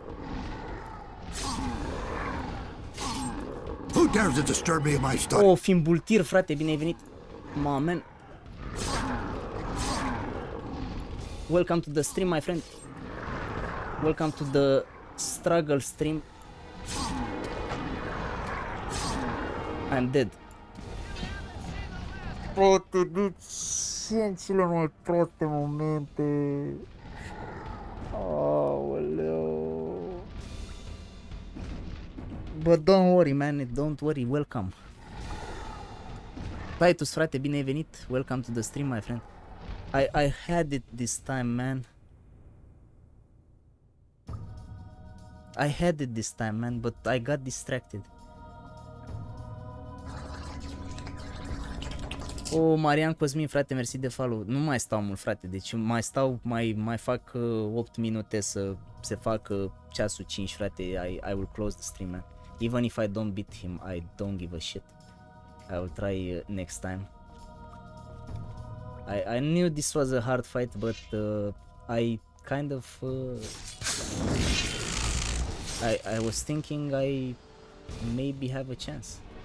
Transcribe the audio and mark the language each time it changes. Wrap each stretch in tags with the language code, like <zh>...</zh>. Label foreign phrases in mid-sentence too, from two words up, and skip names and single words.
<en>Who dares to disturb me in my study?</en> <ro>Oh, fimbultir, frate, bine ai venit.</ro> <en>Man. Welcome to the stream, my friend. Welcome to the struggle stream. I'm dead.</en> <ro>Frate, sunt cele mai proaste momente. Aoleu.</ro> <en>But don't worry, man, don't worry, welcome.</en> <ro>Titus, frate, bine ai venit.</ro> <en>Welcome to the stream, my friend. I had it this time, man. I had it this time, man, but I got distracted.</en> <ro>Oh, Marian Cosmin, frate, mersi de follow. Nu mai stau mult, frate, deci mai fac 8 minute să se facă ceasul 5, frate.</ro> <en>I will close the stream, man. Even if I don't beat him, I don't give a shit. I will try next time. I knew this was a hard fight, but I kind of I was thinking I maybe have a chance.</en>